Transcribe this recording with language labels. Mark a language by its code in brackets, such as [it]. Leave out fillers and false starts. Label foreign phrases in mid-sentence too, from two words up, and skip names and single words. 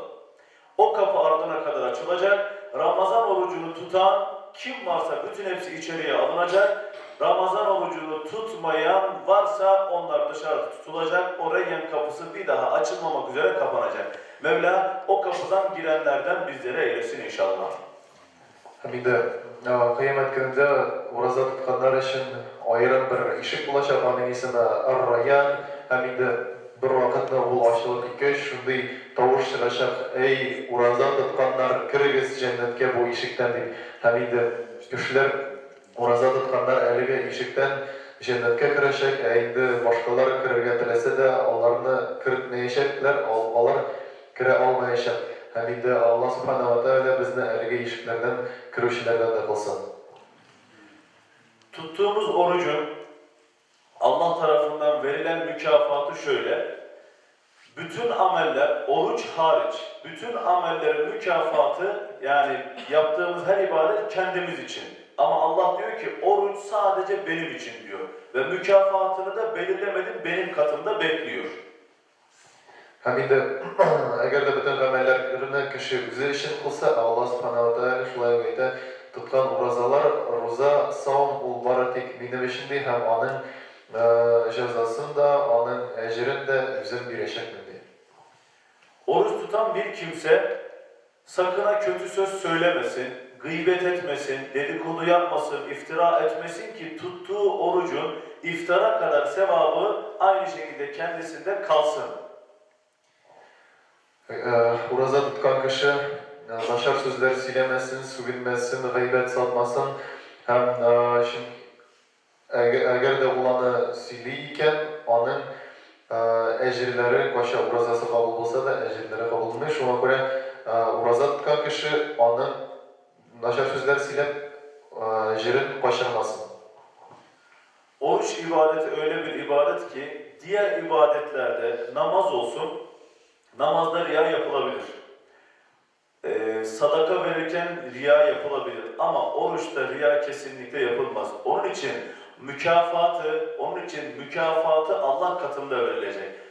[tr] O kapı ardına kadar açılacak. Ramazan orucunu tutan kim varsa bütün hepsi içeriye alınacak. Ramazan orucunu tutmayan varsa onlar dışarıda tutulacak. O Reyyan kapısı bir daha açılmamak üzere kapanacak. Mevla o kapıdan girenlerden bizlere eylesin inşallah. [tt] Һәм инде кыямәт көнендә ураза тотканнар өчен аерым бер ишек булачак, аның исеме Ар-Райян. Һәм инде бер вакытта ул ачылып киткәч, шундый тавыш чыгачак: "Эй, ураза тотканнар, кирегез җәннәткә бу ишектән" дип. Һәм инде кешеләр, ураза тотканнар әлеге ишектән җәннәткә керәчәк, инде башкалар керергә теләсә дә, аларны кертмәячәкләр, алар керә алмаячак. Һәм инде [ar] الله سبحانه وتعالى [tt] безне әлеге ишекләрдән керүчеләрдән дә кылсын. [tr] Tuttuğumuz orucun Allah tarafından verilen mükafatı şöyle. Bütün ameller, oruç hariç, bütün amellerin mükafatı, yani yaptığımız her ibadet kendimiz için. Ama Allah diyor ki oruç sadece benim için diyor. Ve mükafatını da belirlemedim, benim katımda bekliyor. [tt] Һәм инде әгәр дә бөтен гамәлләрне кеше үзе өчен кылса, [ar] الله سبحانه وتعالى [tt] шулай әйтә, тоткан уразалар, роза, саум ул бары тик минем өчен ди, һәм аның җәзасын да, аның әҗрен дә үзем бирәчәкмен ди. [tr] Oruç tutan bir kimse sakın ha kötü söz söylemesin, gıybet etmesin, dedikodu yapmasın, iftira etmesin ki tuttuğu orucun iftara kadar sevabı aynı şekilde kendisinde kalsın. [tt] Ураза тоткан кеше начар сүзләр сөйләмәсен, сүгенмәсен, гыйбәт сатмасын, һәм әгәр дә ул аны сөйли икән, аның әҗерләре кайча уразасы кабул булса да, әҗерләре кабул булмый. Шуңа күрә ураза тоткан кеше аның начар сүзләр сөйләп җирен качырмасын. [tr] Oruç ibadeti öyle bir ibadet ki diğer ibadetlerde namaz olsun, namazda riya yapılabilir. Sadaka verirken riya yapılabilir ama oruçta riya kesinlikle yapılmaz. Onun için mükafatı Allah katında verilecek.